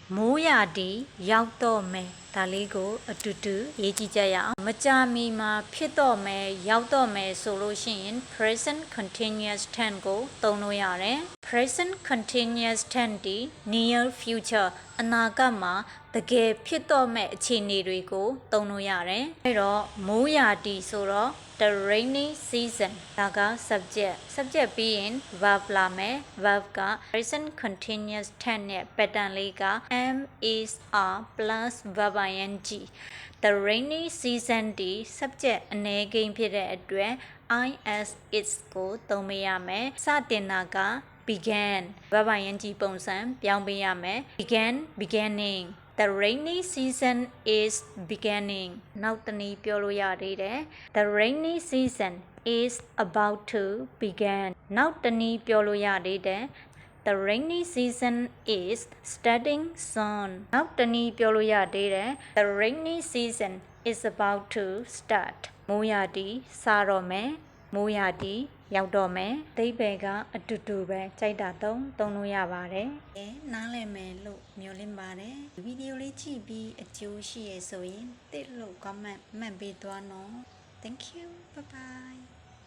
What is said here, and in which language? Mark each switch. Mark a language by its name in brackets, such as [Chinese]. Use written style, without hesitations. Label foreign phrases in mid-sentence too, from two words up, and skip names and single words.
[Burmese] မိုးရာဒီရောက်တော့မယ်ဒါလေးကိုအတူတူရေးကြည့်ကြရအောင်မကြာမီမှာဖြစ်တော့မယ်ရောက်တော့မယ်ဆိုလို့ရှိရင် [English] present continuous tense [Burmese] ကိုသုံးလို့ရတယ် [English] present continuous tense [Burmese] ဒီ [English] near future [Burmese] အနာဂတ်မှာတကယ်ဖြစ်တော့ မယ့်အခြေအနေတွေကိုသုံးလို့ရတယ်အဲ့တော့မိုးရာဒီဆိုတော့ [English] the rainy season [Burmese] ဒါက subject ပြီးရင် verb လာမယ် verb က [English] present continuous tense [Burmese] နဲ့ pattern လေးက [English] am is are plus verb ing the rainy season [Burmese] ဒီ subject အနေကိန်းဖြစ်တဲ့အတွက် [English] is is [Burmese] ကိုသုံးပေးရမယ်စတင်တာက [English] began verb ing [Burmese] ပုံစံပြောင်းပေးရ မယ် [English] beginning The rainy season is beginning [Burmese] နောက်တနည်းပြောလို့ရသေးတယ် [English] The rainy season is about to begin [Burmese] နောက် တနည်းပြောလို့ရသေးတယ် [English] The rainy season is starting soon [Burmese] နောက်တနည်းပြောလို့ရသေးတယ် [English] The rainy season is about to start [Burmese] မိုးရာသီစတော့မယ်မိုးရာသီရောက်တော့မယ်အဓိပ္ပာယ်ကအတူတူပဲကြိုက်တာသုံးလို့ရပါတယ်နားလည်မယ်လို့မျှော်လင့်ပါတယ်ဗီဒီယိုလေးကြည့်ပြီးအကျိုးရှိရဆိုရင်တစ်လို့ comment မှတ်ပေးသွားနော် [English] Thank you bye bye